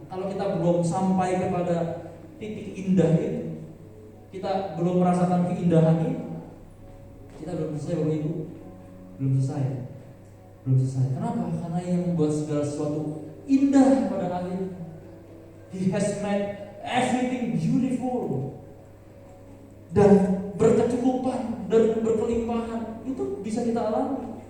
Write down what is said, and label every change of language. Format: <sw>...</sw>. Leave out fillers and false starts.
<id>Kalau kita belum sampai kepada titik indah itu, kita belum merasakan keindahan itu, kita belum selesai Bapak Ibu. Belum selesai. Kenapa? Karena yang membuat segala sesuatu indah pada akhirnya.</id> <en>He has made everything beautiful.</en> <id>Dan berkecukupan dan berkelimpahan itu bisa kita alami.</id>